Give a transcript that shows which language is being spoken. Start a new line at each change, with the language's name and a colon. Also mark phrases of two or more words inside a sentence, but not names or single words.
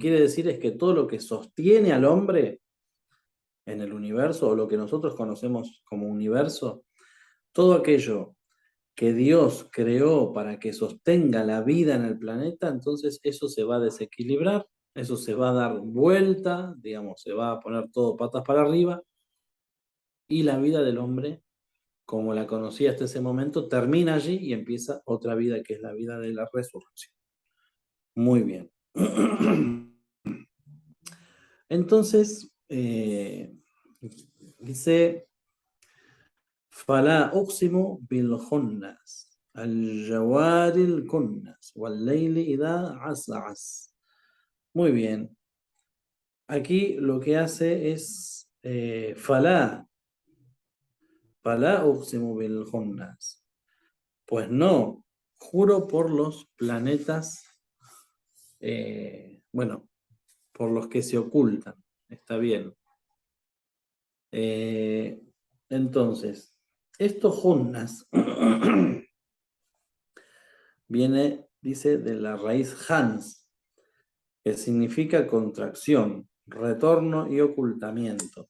Spanish: quiere decir es que todo lo que sostiene al hombre en el universo, o lo que nosotros conocemos como universo, todo aquello que Dios creó para que sostenga la vida en el planeta, entonces eso se va a desequilibrar, eso se va a dar vuelta, digamos, se va a poner todo patas para arriba, y la vida del hombre, como la conocía hasta ese momento, termina allí y empieza otra vida que es la vida de la resurrección. Muy bien. Entonces, dice,
Arabic: فلا أقسم بالخنس الجوار الكنس والليل إذا عسعس.
Spanish: Muy bien. Aquí lo que hace es
Arabic: فلا أقسم بالخنس.
Spanish: Pues no, juro por los planetas, bueno, por los que se ocultan. Está bien. Entonces, estos junnas viene, dice, de la raíz hans, que significa contracción, retorno y ocultamiento.